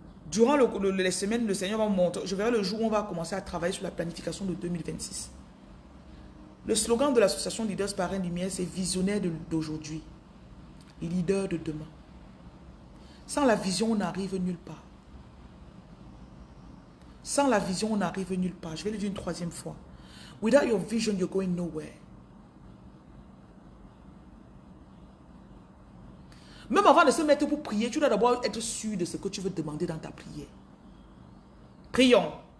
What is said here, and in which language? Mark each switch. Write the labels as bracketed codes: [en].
[fr] Durant les semaines, le Seigneur va me montrer. Je verrai le jour où on va commencer à travailler sur la planification de 2026. Le slogan de l'association Leaders par Reine Lumière, c'est visionnaire d'aujourd'hui, leader de demain. Sans la vision, on n'arrive nulle part. Sans la vision, on n'arrive nulle part. Je vais le dire une 3e fois. [en] Without your vision, you're going nowhere. [fr] Même avant de se mettre pour prier, tu dois d'abord être sûr de ce que tu veux demander dans ta prière. Prions.